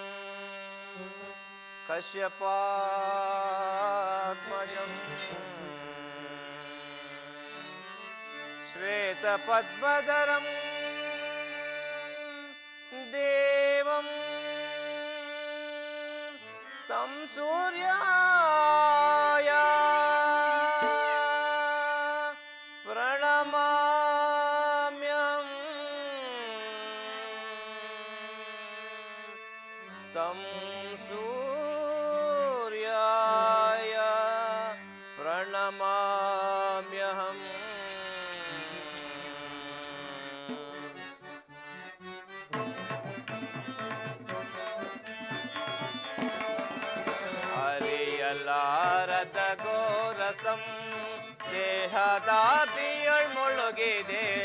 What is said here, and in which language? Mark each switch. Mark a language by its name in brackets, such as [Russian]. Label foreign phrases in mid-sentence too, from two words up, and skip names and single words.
[Sanskrit] ಕಶ್ಯಪಾತ್ಮಜಂ ಶ್ವೇತಪದ್ಮಧರಂ ದೇವಂ ತಂ ಸೂರ್ಯಾಯ ಪ್ರಣಮಾಮ್ಯಹಂ. ತಂ ಸೂರ್ಯಾಯ ಪ್ರಣಮಾಮ್ಯಹಂ. [Kannada] ಅರಿಯಲಾರದ ಘೋರಸಂ ದೇಹದಾದಿಯೊಳ್ ಮುಳುಗಿದೆ.